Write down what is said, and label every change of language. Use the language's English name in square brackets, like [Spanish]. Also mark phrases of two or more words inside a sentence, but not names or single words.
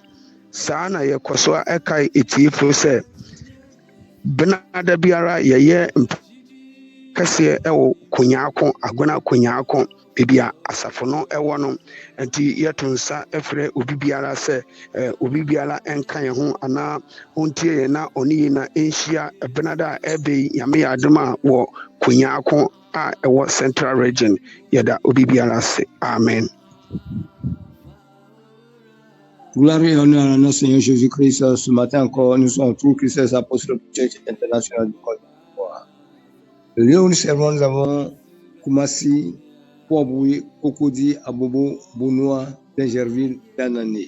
[Akan] Saa na yɛkɔ so a ɛkae etiefo sɛ benada biara yɛyɛ kɛseɛ ɛwɔ Konyako Agona Konyako baabi a asafo no ɛwɔ no. Nti yɛto nsa ɛfrɛ obi biara sɛ obi biara ɛnka yɛn ho anaa ɔntie yɛn na ɔne yɛn na ɛnhyia benada a ɛbɛ yi nyame yɛ adom a wɔ Konyako a ɛwɔ Central Region. Yɛda obi biara ase. Amen. [French] Gloire et honneur à notre Seigneur Jésus-Christ. Ce matin encore, nous sommes True Christian Apostolic Church International du Côte d'Ivoire. Le lieu où nous servons, nous avons Koumassi, Poaboui, Cocody, Abobo, Bounois, Dengerville, Danané.